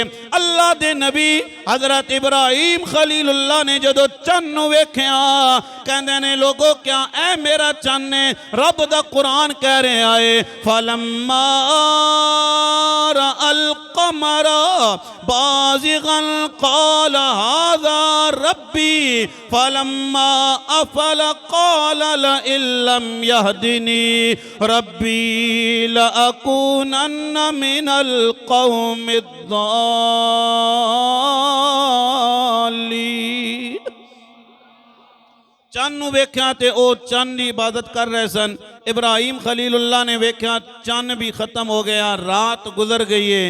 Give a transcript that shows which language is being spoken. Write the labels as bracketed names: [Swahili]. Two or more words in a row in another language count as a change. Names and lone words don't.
[Punjabi] اللہ دے نبی حضرت ابراہیم خلیل اللہ نے جدوں چند نوں ویکھیا کہندے نے لوگو کیا اے میرا چند نے رب دا قرآن کہہ رہا ہے [Arabic] فلما رأى القمر بازغا قال هذا ربي فلما أفل قال لئن لم يهدني ربي لأكونن من القوم الضالين. [Punjabi] چند نوں ویکھیا تے او چند کی عبادت کر رہے سن. ابراہیم خلیل اللہ نے ویکھیا چند بھی ختم ہو گیا رات گزر گئی ہے.